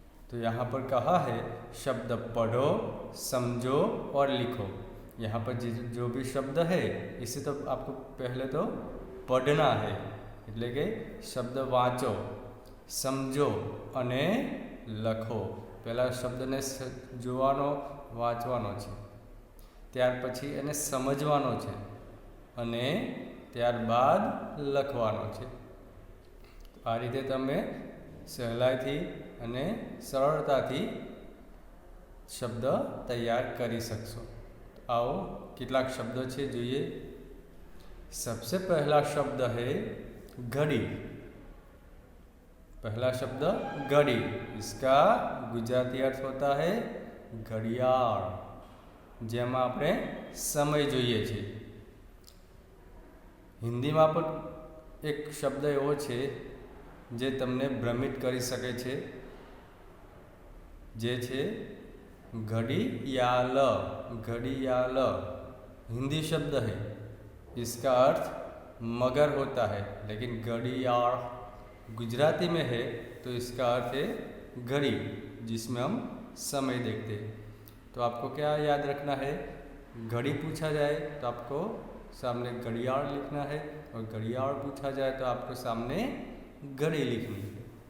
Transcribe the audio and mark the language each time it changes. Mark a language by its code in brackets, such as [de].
[hi] तो यहाँ पर कहा है शब्द पढ़ो, समझो और लिखो। यहाँ पर जो भी शब्द है इसे तो आपको पहले तो पढ़ना है, [gu] એટલે કે શબ્દ વાંચો, સમજો અને લખો। પહેલા શબ્દને જોવાનો, વાંચવાનો છે, ત્યાર પછી એને સમજવાનો છે અને ત્યારબાદ લખવાનો છે। આ રીતે તમે સહેલાઈથી અને સરળતાથી શબ્દ તૈયાર કરી શકશો। आओ કેટલાક શબ્દો છે જોઈએ। [hi] सबसे पहला शब्द है घड़ी। पहला शब्द घड़ी, इसका गुजराती अर्थ होता है घड़ियाळ, [gu] જેમાં આપણે સમય જોઈએ છે। હિન્દીમાં પણ એક શબ્દ એવો છે જે તમને ભ્રમિત કરી શકે છે, જે છે घड़ियाल। [hi] घड़ियाल हिंदी शब्द है, इसका अर्थ मगर होता है, लेकिन घड़ियाल गुजराती में है तो इसका अर्थ है घड़ी, जिसमें हम समय देखते हैं। तो आपको क्या याद रखना है, घड़ी पूछा जाए तो आपको सामने घड़ियाल लिखना है, और घड़ियाल पूछा जाए तो आपको सामने घड़ी लिखनी है।